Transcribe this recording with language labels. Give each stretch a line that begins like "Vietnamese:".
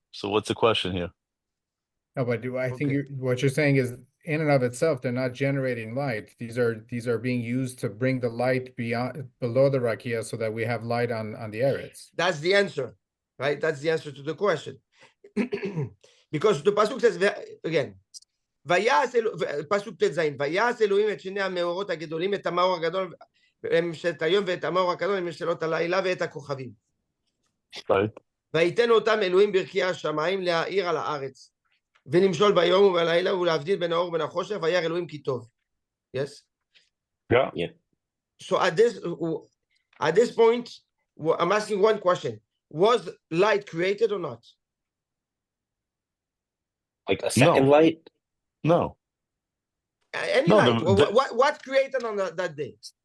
English: So what's the question here? No, but I think Okay. what you're saying is in and of itself, they're not generating light. These are being used to bring the light below the rakia so that we have light on the Eretz. That's the answer, right? That's the answer to the question. Because the pasuk says again, pasuk ט"ז,
Hebrew: ויעש אלוהים את שני המאורות הגדולים, את המאור הגדול משת היום ואת המאור הגדול משלות הלילה ואת הכוכבים.
English: Right?
Hebrew: ויתן אותם אלוהים ברכי השמיים להאיר על הארץ, ולמשול ביום ובלילה ולהבדיל בין האור ובין החושך, וירא אלוהים כי טוב.
English: Yes? Yeah. Yeah. So at this point, I'm asking one question. Was light created or not? Like a second light? No. Any No, light. What created on that day?